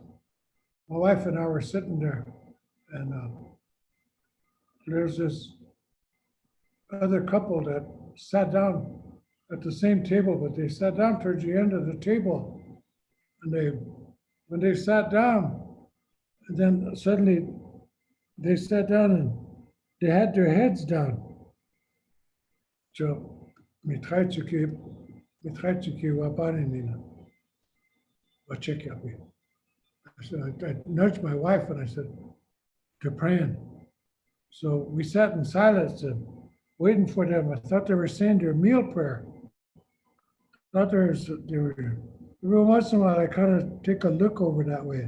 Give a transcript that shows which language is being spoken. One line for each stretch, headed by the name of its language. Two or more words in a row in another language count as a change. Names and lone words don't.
English: My wife and I were sitting there, and there's this other couple that sat down at the same table, but they sat down towards the end of the table. And when they sat down, and then suddenly they sat down and they had their heads down. So, mitraitsuki wabanina, wachekapi. I nudged my wife and I said, they're praying. So we sat in silence and waiting for them. I thought they were saying their meal prayer. Thought they were, every once in a while I kind of take a look over that way.